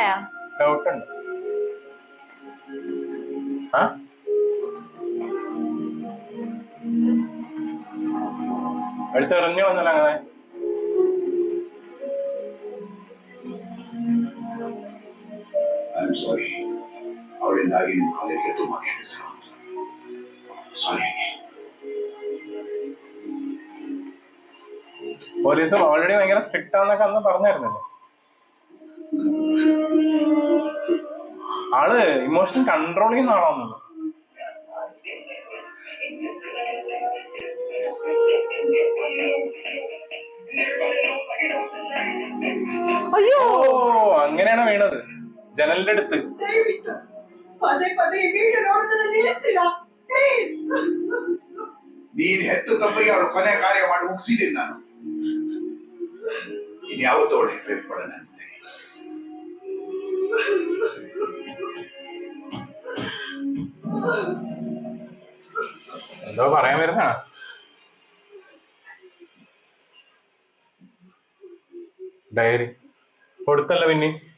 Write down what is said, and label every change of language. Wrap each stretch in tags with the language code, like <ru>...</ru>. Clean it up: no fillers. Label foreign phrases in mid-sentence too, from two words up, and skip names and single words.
<ml>ഡൗട്ട് ഉണ്ട്. ആ അടുത്തെറിഞ്ഞു വന്നല്ലോ അങ്ങനെ.</ml> <en>I am sorry.</en> <kn>ಅವಳಿಂದಾಗಿ ನಿಮ್ಮ ಕಾಲೇಜ್ಗೆ ತುಂಬಾ ಕೆಲಸ. ಸಾರಿ.</kn> <ml>പോലീസും ഓൾറെഡി ഭയങ്കര സ്ട്രിക്റ്റ് ആണെന്നൊക്കെ അന്ന് പറഞ്ഞായിരുന്നല്ലോ. ആള്</ml> <en>emotion control</en> <ml>ചെയ്യുന്ന ആളാണെന്നുള്ളു. അയ്യോ ഓ അങ്ങനെയാണ് വീണത്, ജനലിന്റെ അടുത്ത്.</ml> <kn>ದಯವಿಟ್ಟು ಪದೇ ಪದೇ ಈ ವಿಡಿಯೋ ನೋಡೋದನ್ನ ನಿಲ್ಲಿಸ್ತೀರಾ ಪ್ಲೀಸ್? ನೀನ್ ಹೆತ್ತ ತಪ್ಪಿಗೆ ಅವಳು ಕೊನೆ ಕಾರ್ಯ ಮಾಡಿ ಮುಗಿಸಿದ್ದೀನಿ ನಾನು. ಇನ್ ಯಾವತ್ತೂ ಅವಳ ಹೆಸರು ಇಟ್ಕೊಳ ನನ್ನ ಮುಂದೆ.</kn> <ml>എന്തോ പറയാൻ വരുന്ന ഡയറി കൊടുത്തല്ല പിന്നെ.</ml>